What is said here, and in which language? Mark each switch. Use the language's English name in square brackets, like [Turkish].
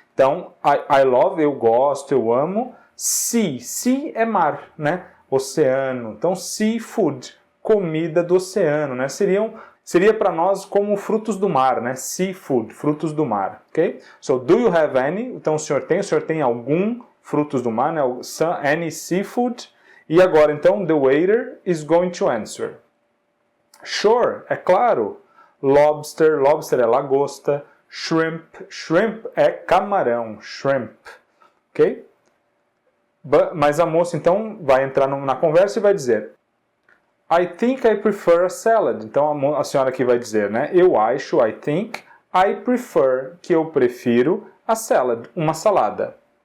[Portuguese] Então, [English] I love, [Portuguese] eu gosto, eu amo. Sea é mar, né? Oceano. Então, seafood, comida do oceano, né? Seria para nós como frutos do mar, né? [English] Seafood, [Portuguese] frutos do mar, [English] ok? So, do you have any? [Portuguese] Então, o senhor tem algum frutos do mar, né? [English] Any seafood? [Portuguese] E agora, então, [English] the waiter is going to answer. Sure, [Portuguese] é claro. Lobster é lagosta. Shrimp é camarão, shrimp, ok? Mas a moça então vai entrar na conversa e vai dizer [English] I think I prefer a salad. [Portuguese] Então a senhora aqui vai dizer, né? Eu acho, [English] I think, I prefer, [Portuguese] que eu prefiro a salad, uma salada.